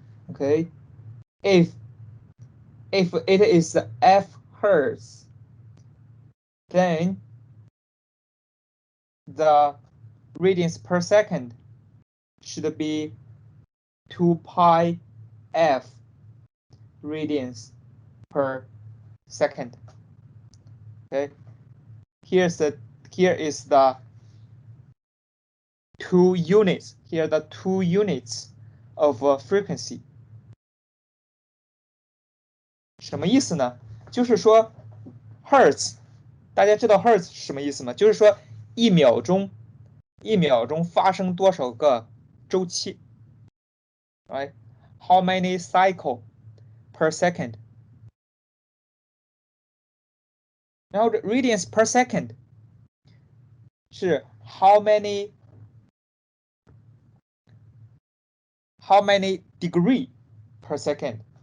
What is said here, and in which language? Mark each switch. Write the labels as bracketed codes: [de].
[en] Okay, if it is F hertz, then the radians per second should be 2 pi F radians per second. Okay, here is the 2 units. Here are the 2 units of frequency. [zh] 什么意思呢？就是说 hertz， 大家知道 hertz 是什么意思吗？就是说一秒钟发生多少个周期 ， [en] right? How many cycle per second? [zh] 然后 radians per second 是 [en] how many degree per second?